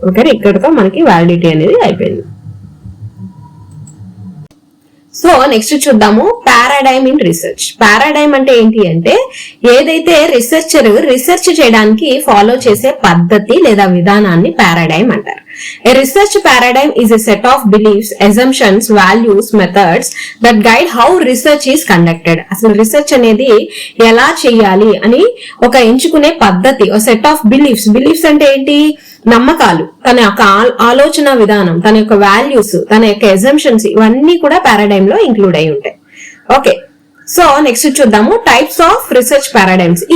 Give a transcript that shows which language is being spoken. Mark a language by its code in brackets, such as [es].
[te] Okay, ఇక్కడతో మనకి validity అనేది అయిపోయింది. సో నెక్స్ట్ చూద్దాము పారాడైమ్ ఇన్ రీసెర్చ్. పారాడైమ్ అంటే ఏంటి అంటే ఏదైతే రీసెర్చర్ రీసెర్చ్ చేయడానికి ఫాలో చేసే పద్ధతి లేదా విధానాన్ని పారాడైమ్ అంటారు. [en] A research paradigm is a set of beliefs, assumptions, values, methods that guide how research is conducted. [te] అసలు రీసెర్చ్ అనేది ఎలా చేయాలి అని ఒక ఎంచుకునే పద్ధతి, ఒక సెట్ ఆఫ్ బిలీఫ్స్ అంటే ఏంటి, నమ్మకాలు, తన యొక్క ఆలోచన విధానం, తన యొక్క వాల్యూస్, తన యొక్క ఎజంప్షన్స్, ఇవన్నీ కూడా పారాడైమ్ లో ఇంక్లూడ్ అయి ఉంటాయి. ఓకే, సో నెక్స్ట్ చూద్దాము టైప్స్ ఆఫ్ రీసెర్చ్ పారాడైమ్స్.